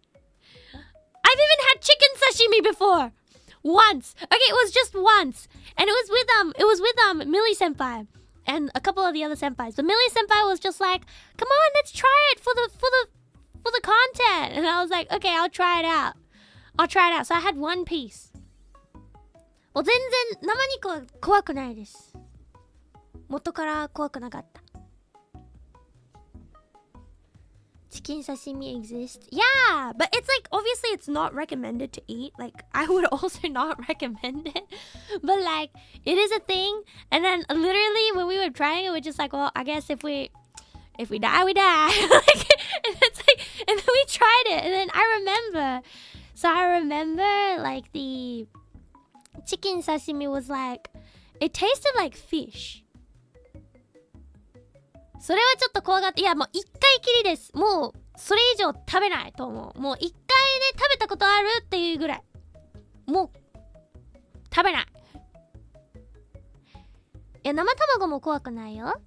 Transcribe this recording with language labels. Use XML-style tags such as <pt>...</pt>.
<en>I've even had chicken sashimi before. Once. Okay, it was just once. And it was with Millie senpai and a couple of the other senpais. But Millie senpai was just like, "Come on, let's try it for the content." And I was like, "Okay, I'll try it out." So I had one piece.</en> <ja>Well, 全然生肉は怖くないです。元から怖くなかった。</ja> <en>Chicken sashimi exists. Yeah, but it's like, obviously it's not recommended to eat. Like, I would also not recommend it. But like, it is a thing. And then literally when we were trying it, we're just like, well, I guess if we die, we die. Like, and it's like, and then we tried it. And then I remember like the chicken sashimi was like, it tasted like fish.</en> <ja>それはちょっと怖がって、いやもう一回きりです。もうそれ以上食べないと思う。もう一回で食べたことあるっていうぐらい。もう食べない。いや生卵も怖くないよ。</ja>